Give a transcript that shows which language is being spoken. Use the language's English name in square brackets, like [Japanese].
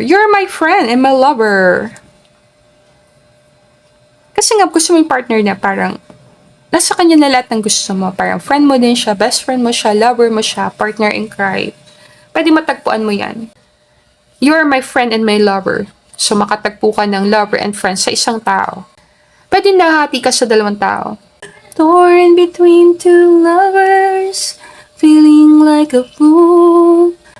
[English] You're my friend and my lover. [Filipino] Kasi nga, gusto mo yung partner na parang nasa kanya na lahat ng gusto mo. Parang friend mo din siya, best friend mo siya, lover mo siya, partner in crime. Pwede matagpuan mo yan. [English] You are my friend and my lover. [Filipino] So, makatagpo ka ng lover and friend sa isang tao. Pwede nahati ka sa dalawang tao. [English] Torn between two lovers, feeling like a fool.